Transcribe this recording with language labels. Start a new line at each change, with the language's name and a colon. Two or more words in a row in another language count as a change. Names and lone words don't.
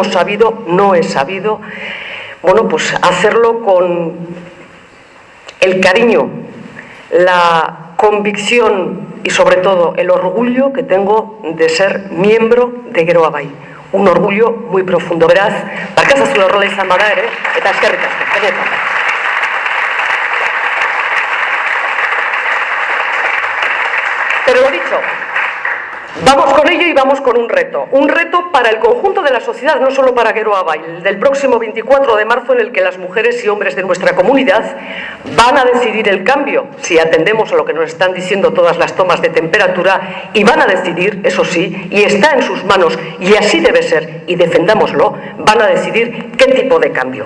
Spanish: he sabido hacerlo con el cariño, la convicción y sobre todo el orgullo que tengo de ser miembro de Geroa Bai. Un orgullo muy profundo.
Basque: Beraz, barkazazu horrela izan bada ere, eta eskerrik asko. Benetan.
Spanish: Pero lo dicho, vamos con ello y vamos con un reto para el conjunto de la sociedad, no solo para Geroa Bai, el del próximo 24 de marzo, en el que las mujeres y hombres de nuestra comunidad van a decidir el cambio, si atendemos a lo que nos están diciendo todas las tomas de temperatura, y van a decidir, eso sí, y está en sus manos, y así debe ser, y defendámoslo, van a decidir qué tipo de cambio.